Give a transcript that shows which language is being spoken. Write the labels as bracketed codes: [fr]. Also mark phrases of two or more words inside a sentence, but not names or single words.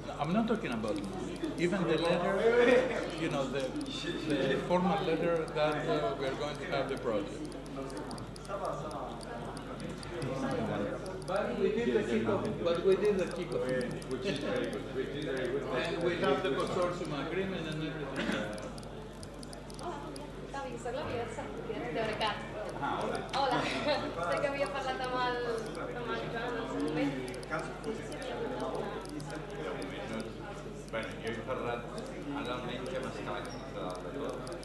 [en] I'm not talking about money. Even the letter, you know, the formal letter that we're going to have the project. But we did the kickoff. Which is very good. And we have the consortium agreement and everything. [ca] Soc la Teorecat. Hola. Sé que havia parlat amb el Joan en el seu moment. Bueno, jo he parlat ara almenys amb els cavalls de dalt de tot.